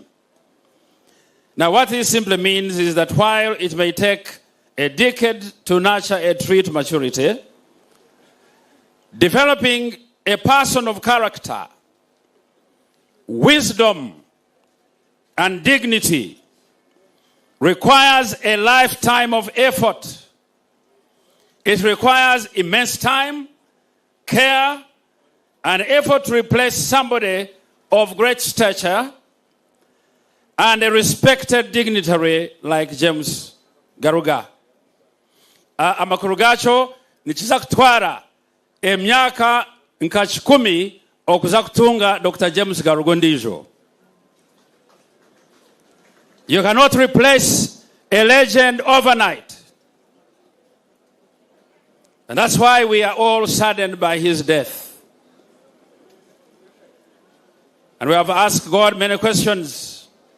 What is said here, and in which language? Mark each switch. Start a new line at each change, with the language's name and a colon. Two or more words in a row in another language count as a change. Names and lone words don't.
English: Now, what this simply means is that while it may take a decade to nurture a tree to maturity, developing a person of character, wisdom, and dignity requires a lifetime of effort. It requires immense time, care, and effort to replace somebody of great stature and a respected dignitary like James Garuga.
Chiga: Amakuru gacho nikiza kutwara emyaka nka 10 okuza kutunga Dr. James Garuga ndijo.
English: You cannot replace a legend overnight. And that's why we are all saddened by his death. And we have asked God many questions.